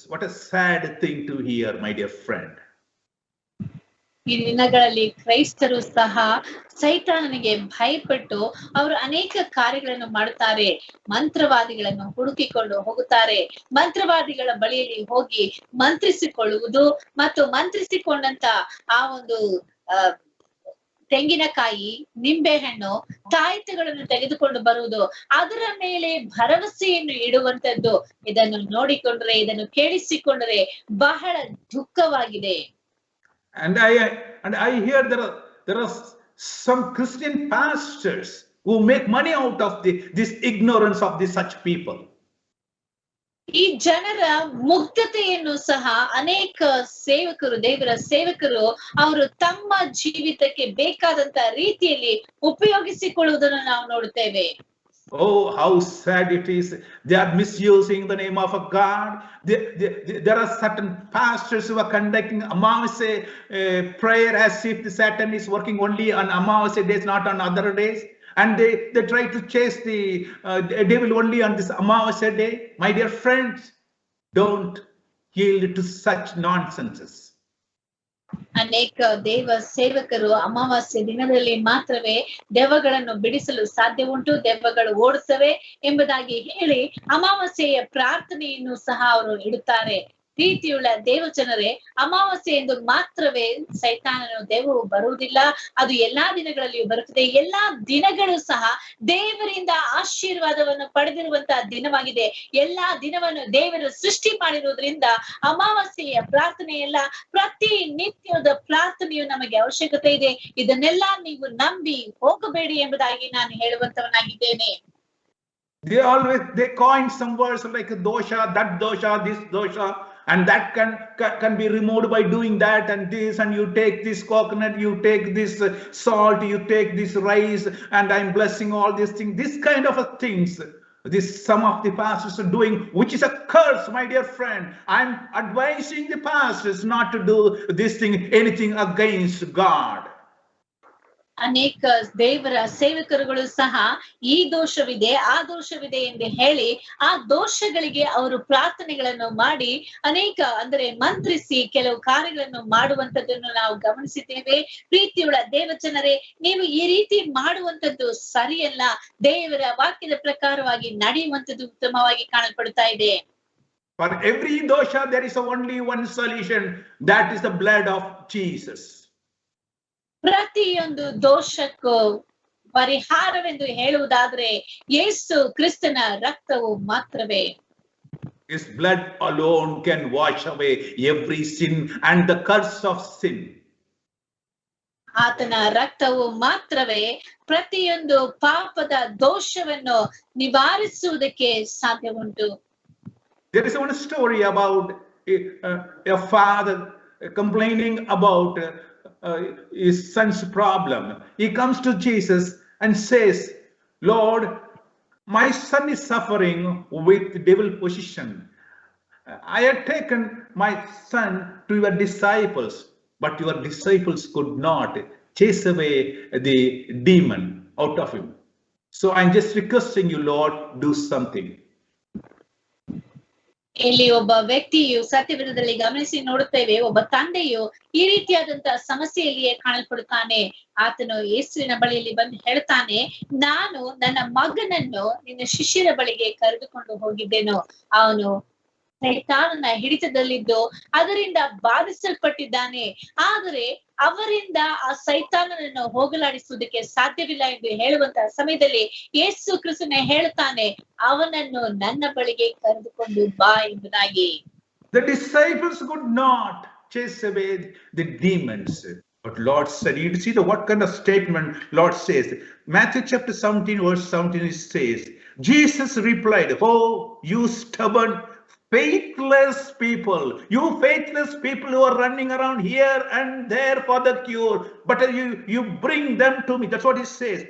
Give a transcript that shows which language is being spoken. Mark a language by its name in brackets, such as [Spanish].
[English] What a sad thing to hear, my dear friend. [Kannada] ಈ ದಿನಗಳಲ್ಲಿ ಕ್ರೈಸ್ತರು ಸಹ ಸೈತಾನನಿಗೆ ಭಯಪಟ್ಟು ಅವರು ಅನೇಕ ಕಾರ್ಯಗಳನ್ನು ಮಾಡುತ್ತಾರೆ. ಮಂತ್ರವಾದಿಗಳನ್ನು ಹುಡುಕಿಕೊಂಡು ಹೋಗುತ್ತಾರೆ. ಮಂತ್ರವಾದಿಗಳ ಬಳಿಯಲ್ಲಿ ಹೋಗಿ ಮಂತ್ರಿಸಿಕೊಳ್ಳುವುದು ಮತ್ತು ಮಂತ್ರಿಸಿಕೊಂಡಂತ ಆ ಒಂದು ತೆಂಗಿನಕಾಯಿ, ನಿಂಬೆಹಣ್ಣು, ತಾಯಿತಗಳನ್ನು ತೆಗೆದುಕೊಂಡು ಬರುವುದು, ಅದರ ಮೇಲೆ ಭರವಸೆಯನ್ನು ಇಡುವಂತದ್ದು, ಇದನ್ನು ನೋಡಿಕೊಂಡ್ರೆ, ಇದನ್ನು ಕೇಳಿಸಿಕೊಂಡ್ರೆ ಬಹಳ ದುಃಖವಾಗಿದೆ. [English] And I hear there are some Christian pastors who make money out of this ignorance of such people. [Kannada] ಈ ಜನರ ಮುಗ್ಧತೆಯನ್ನು ಸಹ ಅನೇಕ ಸೇವಕರು, ದೇವರ ಸೇವಕರು, ಅವರು ತಮ್ಮ ಜೀವಿತಕ್ಕೆ ಬೇಕಾದಂತ ರೀತಿಯಲ್ಲಿ ಉಪಯೋಗಿಸಿಕೊಳ್ಳುವುದನ್ನು ನಾವು ನೋಡುತ್ತೇವೆ. [English] Oh, how sad it is. They are misusing the name of a God. There are certain pastors who are conducting Amavasya prayer as if the Satan is working only on Amavasya days, not on other days. And they try to chase the devil only on this Amavasya day. My dear friends, don't yield to such nonsenses. [Kannada] ಅನೇಕ ದೇವ ಸೇವಕರು ಅಮಾವಾಸ್ಯೆ ದಿನದಲ್ಲಿ ಮಾತ್ರವೇ ದೆವ್ವಗಳನ್ನು ಬಿಡಿಸಲು ಸಾಧ್ಯ ಉಂಟು, ದೆವ್ವಗಳು ಓಡುತ್ತವೆ ಎಂಬುದಾಗಿ ಹೇಳಿ ಅಮಾವಾಸ್ಯೆಯ ಪ್ರಾರ್ಥನೆಯನ್ನು ಸಹ ಅವರು ಇಡುತ್ತಾರೆ. ಪ್ರೀತಿಯುಳ್ಳ ದೇವಜನರೇ, ಅಮಾವಾಸ್ಯೆ ಎಂದು ಮಾತ್ರವೇ ಸೈತಾನನು, ದೆವ್ವವು ಬರುವುದಿಲ್ಲ. ಅದು ಎಲ್ಲಾ ದಿನಗಳಲ್ಲಿಯೂ ಬರುತ್ತದೆ. ಎಲ್ಲಾ ದಿನಗಳು ಸಹ ದೇವರಿಂದ ಆಶೀರ್ವಾದವನ್ನು ಪಡೆದಿರುವಂತಹ ದಿನವಾಗಿದೆ. ಎಲ್ಲಾ ದಿನವನ್ನು ದೇವರು ಸೃಷ್ಟಿ ಮಾಡಿರುವುದರಿಂದ ಅಮಾವಾಸ್ಯೆಯ ಪ್ರಾರ್ಥನೆ ಎಲ್ಲ ಪ್ರತಿ ನಿತ್ಯದ ಪ್ರಾರ್ಥನೆಯು ನಮಗೆ ಅವಶ್ಯಕತೆ ಇದೆ. ಇದನ್ನೆಲ್ಲ ನೀವು ನಂಬಿ ಹೋಗಬೇಡಿ ಎಂಬುದಾಗಿ ನಾನು ಹೇಳುವಂತವನಾಗಿದ್ದೇನೆ. [English] They coin some words like dosha, that dosha, this dosha, and that can be removed by doing that and this, and you take this coconut, you take this salt, you take this rice, and I'm blessing all these things. This kind of things, this some of the pastors are doing, which is a curse, my dear friend. I'm advising the pastors not to do this thing, anything against God. [Kannada] ಅನೇಕ ದೇವರ ಸೇವಕರುಗಳು ಸಹ ಈ ದೋಷವಿದೆ, ಆ ದೋಷವಿದೆ ಎಂದು ಹೇಳಿ ಆ ದೋಷಗಳಿಗೆ ಅವರು ಪ್ರಾರ್ಥನೆಗಳನ್ನು ಮಾಡಿ ಅನೇಕ ಮಂತ್ರಿಸಿ ಕೆಲವು ಕಾರ್ಯಗಳನ್ನು ಮಾಡುವಂತದ್ದನ್ನು ನಾವು ಗಮನಿಸಿದ್ದೇವೆ. ಪ್ರೀತಿಯುಳ್ಳ ದೇವಜನರೇ, ನೀವು ಈ ರೀತಿ ಮಾಡುವಂತದ್ದು ಸರಿಯಲ್ಲ. ದೇವರ ವಾಕ್ಯದ ಪ್ರಕಾರವಾಗಿ ನಡೆಯುವಂತದ್ದು ಉತ್ತಮವಾಗಿ ಕಾಣಲ್ಪಡುತ್ತಾ ಇದೆ. [English] For every dosha there is only one solution, that is the blood of Jesus. [Kannada] ಪ್ರತಿಯೊಂದು ದೋಷಕ್ಕೂ ಪರಿಹಾರವೆಂದು ಹೇಳುವುದಾದ್ರೆ ಯೇಸು ಕ್ರಿಸ್ತನ ರಕ್ತವು ಮಾತ್ರವೇ. [English] His blood alone can wash away every sin and the curse of sin. [Kannada] ಆತನ ರಕ್ತವು ಮಾತ್ರವೇ ಪ್ರತಿಯೊಂದು ಪಾಪದ ದೋಷವನ್ನು ನಿವಾರಿಸುವುದಕ್ಕೆ ಸಾಧ್ಯ ಉಂಟು. [English] There is one story about a father complaining about his son's problem. He comes to Jesus and says, Lord, my son is suffering with devil possession. I had taken my son to your disciples, but your disciples could not chase away the demon out of him. So I'm just requesting you, Lord, do something. [Kannada] ಇಲ್ಲಿ ಒಬ್ಬ ವ್ಯಕ್ತಿಯು ಸತ್ಯವೇದದಲ್ಲಿ ಗಮನಿಸಿ ನೋಡುತ್ತೇವೆ, ಒಬ್ಬ ತಂದೆಯು ಈ ರೀತಿಯಾದಂತಹ ಸಮಸ್ಯೆಯಲ್ಲಿಯೇ ಕಾಣಲ್ಪಡುತ್ತಾನೆ. ಆತನು ಯೇಸುವಿನ ಬಳಿಯಲ್ಲಿ ಬಂದು ಹೇಳ್ತಾನೆ, ನಾನು ನನ್ನ ಮಗನನ್ನು ನಿನ್ನ ಶಿಷ್ಯರ ಬಳಿಗೆ ಕರೆದುಕೊಂಡು ಹೋಗಿದ್ದೇನು. ಅವನು ಸೈತಾನನ ಹಿಡಿತದಲ್ಲಿದ್ದು ಅದರಿಂದ ಬಾಧಿಸಲ್ಪಟ್ಟಿದ್ದಾನೆ. ಆದರೆ ಅವರಿಂದ ಆ ಸೈತಾನನನ್ನು ಹೋಗಲಾಡಿಸುವುದಕ್ಕೆ ಸಾಧ್ಯವಿಲ್ಲ ಎಂದು ಹೇಳುವಂತಹ ಸಮಯದಲ್ಲಿ ಯೇಸು ಕ್ರಿಸ್ತನೇ ಹೇಳುತ್ತಾನೆ, ಅವನನ್ನು ನನ್ನ ಬಳಿಗೆ ಕರೆದುಕೊಂಡು ಬಾ ಎಂಬುದಾಗಿ. [English] The disciples could not chase away the demons. But Lord said, you see what kind of statement Lord says. Matthew chapter 17 verse 17 it says, Jesus replied, oh, you stubborn, faithless people, you faithless people who are running around here and there for the cure, but you bring them to me. That's what he says.